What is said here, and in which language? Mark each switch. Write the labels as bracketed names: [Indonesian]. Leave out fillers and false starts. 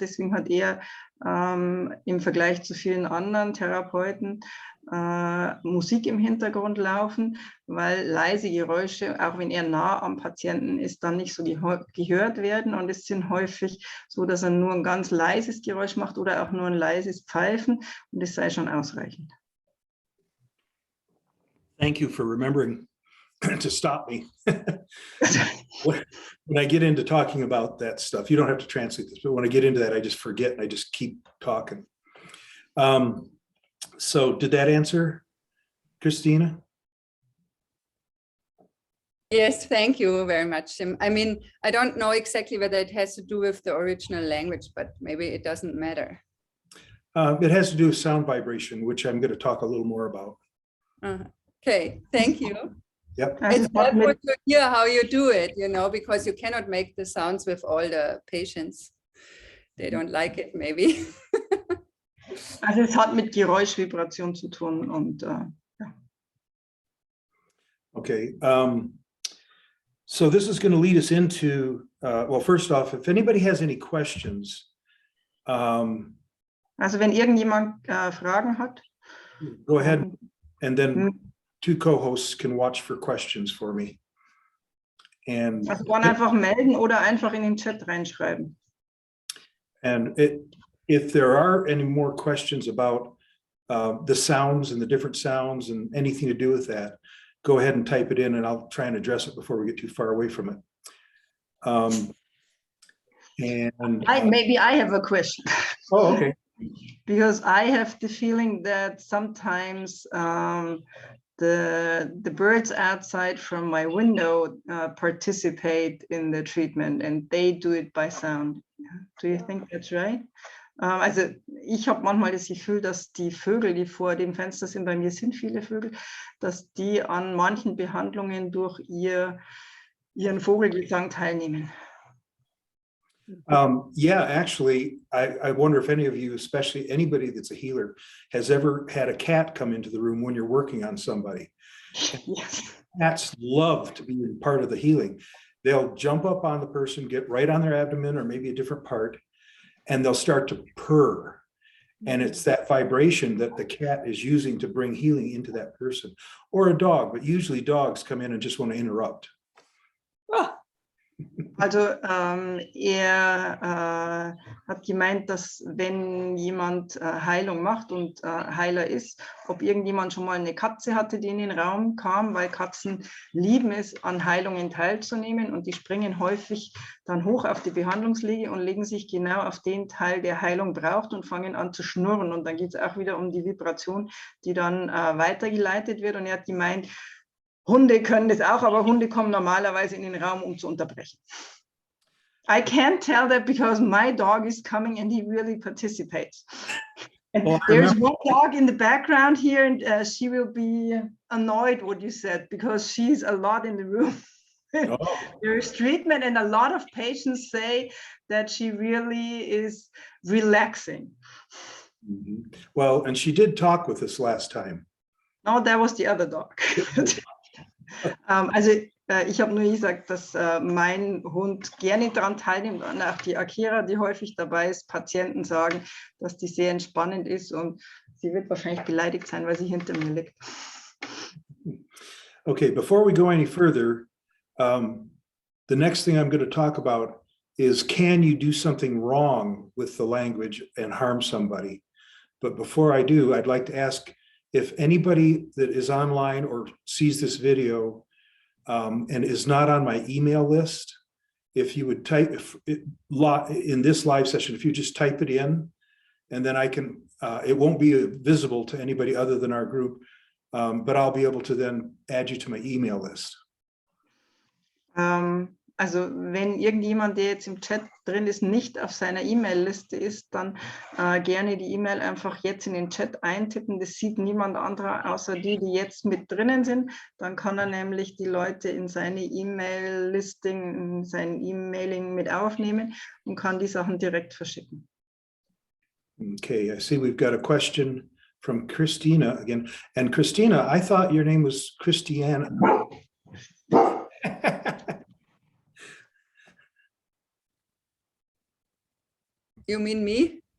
[German] Deswegen hat er im Vergleich zu vielen anderen Therapeuten Musik im Hintergrund laufen, weil leise Geräusche, auch wenn er nah am Patienten ist, dann nicht so gehört werden. Und es sind häufig so, dass er nur ein ganz leises Geräusch macht oder auch nur ein leises Pfeifen und das sei schon ausreichend. [English] Thank you for remembering to stop me. When I get into talking about that stuff, you don't have to translate this, but when I get into that, I just forget and I just keep talking. So did that answer, Christina? Yes, thank you very much, Jim. I mean, I don't know exactly whether it has to do with the original language, but maybe it doesn't matter. It has to do with sound vibration, which I'm going to talk a little more about. Okay, thank you. Yep. It's helpful to hear how you do it, you know, because you cannot make the sounds with all the patients. They don't like it, maybe. [German] Also es hat mit Geräuschvibration zu tun und ja. [English] Okay, so this is going to lead us into, well, first off, if anybody has any questions, [German] Also wenn irgendjemand Fragen hat. [English] Go ahead, and then 2 co-hosts can watch for questions for me. And [German] Also kann einfach melden oder einfach in den Chat reinschreiben. [English] And if there are any more questions about the sounds and the different sounds and anything to do with that, go ahead and type it in and I'll try and address it before we get too far away from it. Maybe I have a question. Oh, okay. Because I have the feeling that sometimes the birds outside from my window participate in the treatment and they do it by sound. Do you think that's right? [German] Also ich habe manchmal das Gefühl, dass die Vögel, die vor dem Fenster sind, bei mir sind viele Vögel, dass die an manchen Behandlungen durch ihren Vogelgesang teilnehmen. [English] Yeah, actually, I wonder if any of you, especially anybody that's a healer, has ever had a cat come into the room when you're working on somebody. Yes. Cats love to be part of the healing. They'll jump up on the person, get right on their abdomen or maybe a different part, and they'll start to purr. And it's that vibration that the cat is using to bring healing into that person, or a dog, but usually dogs come in and just want to interrupt. Oh. [German] Also er hat gemeint, dass wenn jemand Heilung macht und Heiler ist, ob irgendjemand schon mal eine Katze hatte, die in den Raum kam, weil Katzen lieben es, an Heilungen teilzunehmen und die springen häufig dann hoch auf die Behandlungsliege und legen sich genau auf den Teil, der Heilung braucht und fangen an zu schnurren und dann geht es auch wieder um die Vibration, die dann weitergeleitet wird und er hat gemeint, Hunde können das auch, aber Hunde kommen normalerweise in den Raum, um zu unterbrechen. [English] I can't tell that because my dog is coming and he really participates. And there's one dog in the background here and she will be annoyed what you said because she's a lot in the room. There's treatment and a lot of patients say that she really is relaxing. Well, and she did talk with us last time. No, that was the other dog. [German] Also ich habe nur gesagt, dass mein Hund gerne daran teilnimmt und auch die Akira, die häufig dabei ist, Patienten sagen, dass die sehr entspannend ist und sie wird wahrscheinlich beleidigt sein, weil sie hinter mir liegt. [English] Okay, before we go any further, the next thing I'm going to talk about is can you do something wrong with the language and harm somebody? But before I do, I'd like to ask if anybody that is online or sees this video and is not on my email list, if you would type in this live session, if you just type it in, and then I can, it won't be visible to anybody other than our group, but I'll be able to then add you to my email list. [German] Also wenn irgendjemand, der jetzt im Chat drin ist, nicht auf seiner E-Mail-Liste ist, dann gerne die E-Mail einfach jetzt in den Chat eintippen. Das sieht niemand anderer außer die jetzt mit drinnen sind. Dann kann er nämlich die Leute in seine E-Mail-Listing, in sein E-Mailing mit aufnehmen und kann die Sachen direkt verschicken. [English] Okay, I see we've got a question from Christina again. And Christina, I thought your name was Christiana. You mean me?